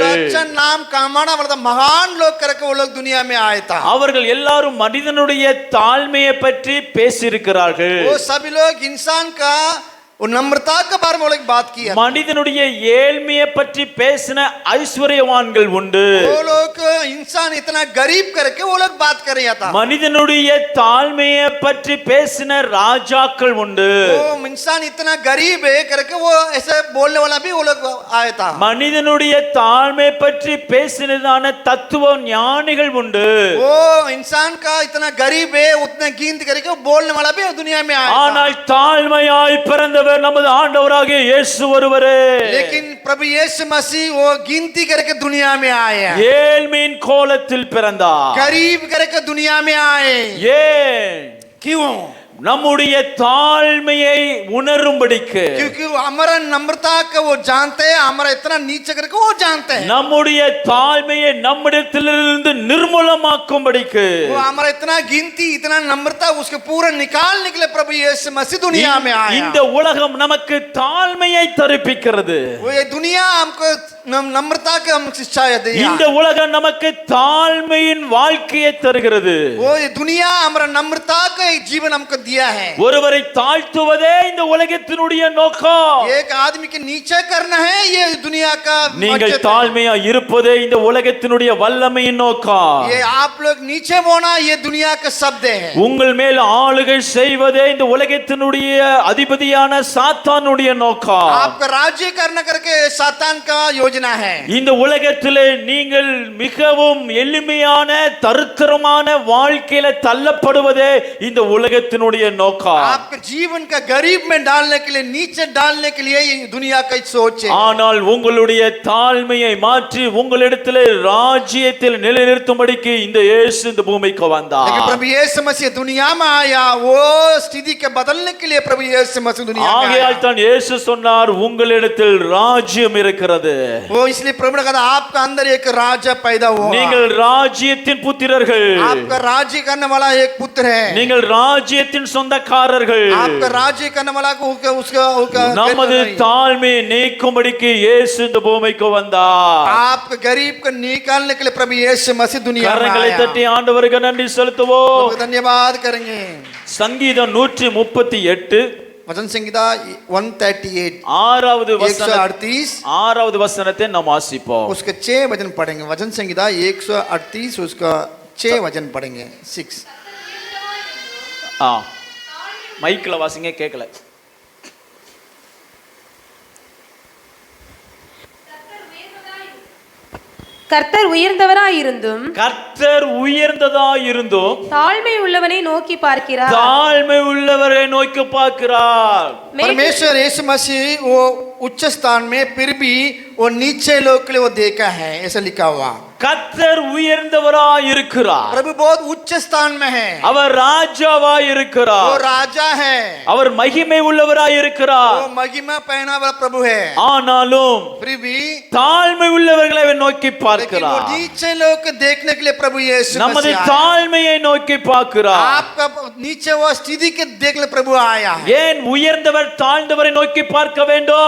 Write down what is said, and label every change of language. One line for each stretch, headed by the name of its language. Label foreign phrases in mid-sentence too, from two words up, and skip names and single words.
Hindi: अच्छा नाम कमाना वाला महान लोग करके वो लोग दुनिया में आए था.
Tamil: அவர்கள் எல்லாரும் மனிதனுடைய தாழ்மையை பற்றி பேசியிருக்கிறார்கள்.
Hindi: वो सभी लोग इंसान का वो नम्रता के बारे में वो लोग बात किया।
Tamil: மனிதனுடைய ஏழ்மையை பற்றி பேசின ஐஸ்வர்யவான்கள் உண்டு.
Hindi: वो लोग इंसान इतना गरीब करके वो लोग बात कर रहा था।
Tamil: மனிதனுடைய தாழ்மையை பற்றி பேசின ராஜாக்கள் உண்டு.
Hindi: वो इंसान इतना गरीब है करके वो ऐसे बोलने वाला भी वो लोग आया था।
Tamil: மனிதனுடைய தாழ்மை பற்றி பேசினதான தத்துவ ஞானிகள் உண்டு.
Hindi: वो इंसान का इतना गरीब है उतने गिनती करके बोलने वाला भी दुनिया में आया था।
Tamil: ஆனால் தாழ்மையாய் பிறந்தவர் நமது ஆண்டவராகிய இயேசு ஒருவரே.
Hindi: लेकिन प्रभु यीशु मसीह वो गिनती करके दुनिया में आए,
Tamil: ஏழ்மையின் கோலத்தில் பிறந்தார்.
Hindi: गरीब करके दुनिया में आए।
Tamil: ஏன்?
Hindi: क्यों?
Tamil: நம்முடைய தாழ்மையை உணரும்படிக்கு.
Hindi: क्योंकि वो हमारा नम्रता का वो जानते हैं, हमारा इतना नीचे करके वो जानते हैं।
Tamil: நம்முடைய தாழ்மையை நம்மிடத்திலிருந்து நிர்மூலமாக்கும்படிக்கு.
Hindi: वो हमारा इतना गिनती इतना नम्रता उसके पूरा निकालने के लिए प्रभु यीशु मसीह दुनिया में आया।
Tamil: இந்த உலகம் நமக்கு தாழ்மையை தரிப்பிக்கிறது.
Hindi: वो ये दुनिया हमको नम्रता का हम शिक्षा दे।
Tamil: இந்த உலகம் நமக்கு தாழ்மையின் வாழ்க்கையை தருகிறது.
Hindi: वो ये दुनिया हमारा नम्रता का एक जीवन हमको दिया है।
Tamil: ஒருவரை தாழ்த்துவதே இந்த உலகத்தினுடைய நோக்கம்.
Hindi: एक आदमी के नीचे करना है ये दुनिया का
Tamil: நீங்கள்
Hindi: मकसद है।
Tamil: தாழ்மையா இருப்பதே இந்த உலகத்தினுடைய வல்லமையின் நோக்கம்.
Hindi: ये आप लोग नीचे होना ये दुनिया का शब्द है।
Tamil: உங்கள் மேல் ஆளுகை செய்வதே இந்த உலகத்தினுடைய அதிபதியான சாத்தானுடைய நோக்கம்.
Hindi: आपका राज्य करना करके सातान का योजना है।
Tamil: இந்த உலகத்திலே நீங்கள் மிகவும் எளிமையான தரித்திரமான வாழ்க்கையில தள்ளப்படுவதே இந்த உலகத்தினுடைய நோக்கம்.
Hindi: आपके जीवन का गरीब में डालने के लिए नीचे डालने के लिए ये दुनिया का सोच है।
Tamil: ஆனால் உங்களுடைய தாழ்மையை மாற்றி உங்களிடத்திலே ராஜ்யத்தில் நிலைநிறுத்தும்படிக்கு இந்த இயேசு இந்த பூமிக்கு
Hindi: लेकिन
Tamil: வந்தார்.
Hindi: प्रभु यीशु मसीह दुनिया में आया, वो स्थिति के बदलने के लिए प्रभु यीशु मसीह दुनिया में आया।
Tamil: ஆகையால் தான் இயேசு சொன்னார் உங்களிடத்தில் ராஜ்யம் இருக்கிறது.
Hindi: वो इसलिए प्रभु ने कहा आपका अंदर एक राजा पैदा हुआ।
Tamil: நீங்கள் ராஜ்யத்தின் புத்திரர்கள்.
Hindi: आपका राज्य करने वाला एक पुत्र है।
Tamil: நீங்கள் ராஜ்யத்தின் சொந்தக்காரர்கள்.
Hindi: आपका राज्य करने वाला को उसका
Tamil: நமது தாழ்மையை நீக்கும்படிக்கு இயேசு இந்த பூமிக்கு வந்தார்.
Hindi: आपका गरीब को निकालने के लिए प्रभु यीशु मसीह दुनिया में
Tamil: கரங்களை
Hindi: आया।
Tamil: தட்டி ஆண்டவருக்கு நன்றி செலுத்துவோம்.
Hindi: प्रभु धन्यवाद करेंगे।
Tamil: சங்கீதம் 138
Hindi: वचन संहिता 138
Tamil: ஆறாவது வசனம் 138 ஆறாவது வசனத்தை நாம் வாசிப்போம்.
Hindi: उसके 6 वचन पढ़ेंगे। वचन संहिता 138 उसका 6 वचन पढ़ेंगे। 6
Tamil: மைக்ல வாசிங்க, கேட்கல. கர்த்தர் உயர்ந்தவராயிருந்தும் கர்த்தர் உயர்ந்ததாயிருந்தும் தாழ்மை உள்ளவனை நோக்கி பார்க்கிறார். தாழ்மை உள்ளவரை நோக்கி பார்க்கிறார்.
Hindi: परमेश्वर यीशु मसीह वो उच्च स्थान में फिर भी वो नीचे लोग के लिए वो देखा है, ऐसा लिखा हुआ।
Tamil: கர்த்தர் உயர்ந்தவராய் இருக்கிறார்.
Hindi: प्रभु बहुत उच्च स्थान में है।
Tamil: அவர் ராஜாவாய்
Hindi: वो
Tamil: இருக்கிறார்.
Hindi: राजा है।
Tamil: அவர் மகிமை உள்ளவராய் இருக்கிறார்.
Hindi: वो महिमा पहना वाला प्रभु है।
Tamil: ஆனாலும்
Hindi: फिर भी
Tamil: தாழ்மை உள்ளவர்களை அவர் நோக்கி
Hindi: लेकिन वो
Tamil: பார்க்கிறார்.
Hindi: नीचे लोग को देखने के लिए प्रभु यीशु
Tamil: நமது
Hindi: मसीह आया।
Tamil: தாழ்மையை நோக்கி பார்க்கிறார்.
Hindi: आपका नीचे वो स्थिति के देखने प्रभु आया है।
Tamil: ஏன் உயர்ந்தவர் தாழ்ந்தவரை நோக்கி பார்க்க வேண்டும்?